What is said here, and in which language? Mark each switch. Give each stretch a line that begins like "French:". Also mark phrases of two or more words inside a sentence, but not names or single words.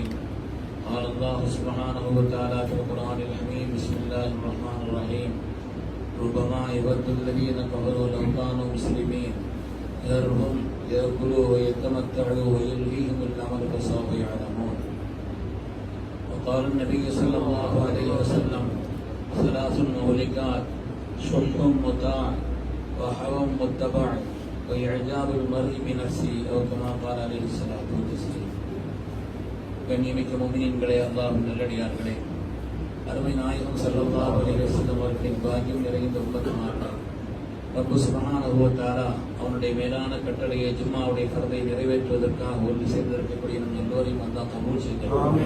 Arabic: قال الله سبحانه وتعالى في القرآن الحميد بسم الله الرحمن الرحيم ربما يود الذين كفروا لو كانوا مسلمين يرهم يأكلوا ويتمتعوا ويلهيهم الأمر فسوف يعلمون. وقال النبي صلى الله عليه وسلم ثلاث مهلكات شح مطاع وهوى متبع وإعجاب المرء بنفسه أو كما قال عليه الصلاة والسلام.
Tamil: கண்ணியமிக்க முஃமினீன்களே, அல்லாஹ்வின் நல்லடியார்களே, அருமை நாயகம்
Arabic: صلى الله عليه وسلم
Tamil: அவர்களின் பாக்கியம் நிறைந்த உம்மத்துமார்களே, ரப்பு
Arabic: سبحانه وتعالى
Tamil: அவனுடைய மேலான கட்டளையை ஜும்மாவுடைய ஃபர்தை நிறைவேற்றுவதற்காக ஒன்று சேர்ந்திருக்கக்கூடிய நம் எல்லோரையும் அல்லாஹ் கபூல் செய்கிறான்.